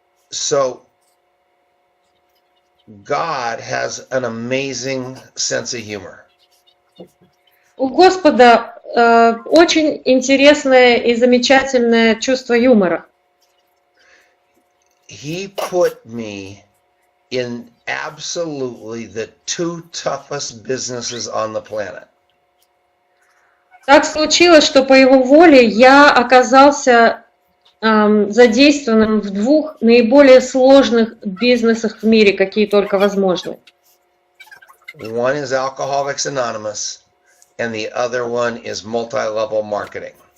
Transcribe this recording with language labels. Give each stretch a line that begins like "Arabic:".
English: So, God has an amazing sense of humor.
Russian: У Господа очень интересное и замечательное чувство юмора.
English: He put me in absolutely the 2 toughest businesses on the planet.
Russian: Так случилось, что по его воле я оказался задействованным в 2 наиболее сложных бизнесах в мире, какие только возможны.
English: One is Alcoholics Anonymous, and the other one is multi-level marketing.